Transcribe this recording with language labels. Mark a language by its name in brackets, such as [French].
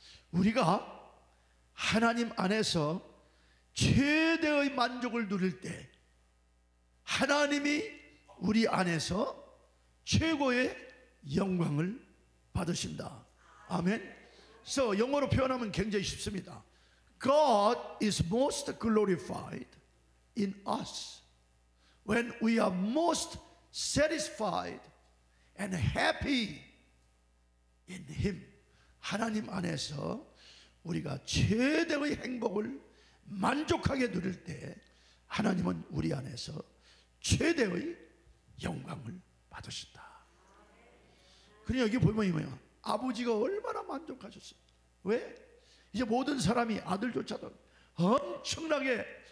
[Korean] 우리가 하나님 안에서 최대의 만족을 누릴 때 하나님이 우리 안에서 최고의 영광을 받으신다. 아멘. 그래서 영어로 표현하면 굉장히 쉽습니다. [English] God is most glorified in us when we are most satisfied and happy in Him. [Korean] 하나님 안에서 우리가 최대의 행복을 만족하게 누릴 때 하나님은 우리 안에서 최대의 영광을 받으신다. 그러니 여기 보면 뭐예요? 아버지가 얼마나 만족하셨어요. 왜? 이제 모든 사람이 아들조차도 엄청나게